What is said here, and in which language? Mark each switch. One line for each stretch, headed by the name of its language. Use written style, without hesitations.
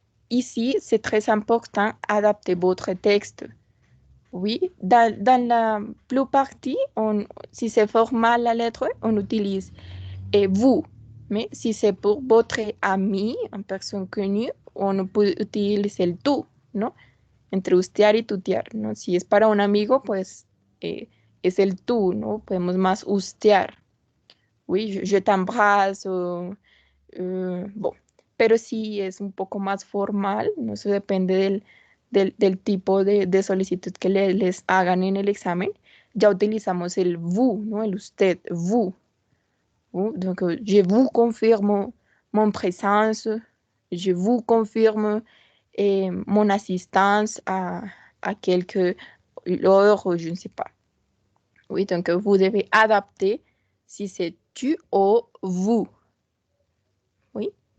French: Ici, c'est très important d'adapter votre texte. Oui, dans la plupart, si c'est formal la lettre, on utilise vous. Mais si c'est pour votre ami, une personne connue, on peut utiliser
Spanish: el tú, ¿no? Entre ustear y tutear, ¿no? Si es para un amigo, pues es el tú, ¿no? Podemos más ustear.
French: Oui, je t'embrasse,
Spanish: Bon, pero si es un poco más formal, no sé, depende del tipo de solicitud que les hagan en el examen, ya utilizamos el vous, ¿no? El usted, vous.
French: Donc, je vous confirme mon présence, je vous confirme mon assistance à quelque heure, je ne sais pas. Oui, donc vous devez adapter si c'est tu ou vous. Oui.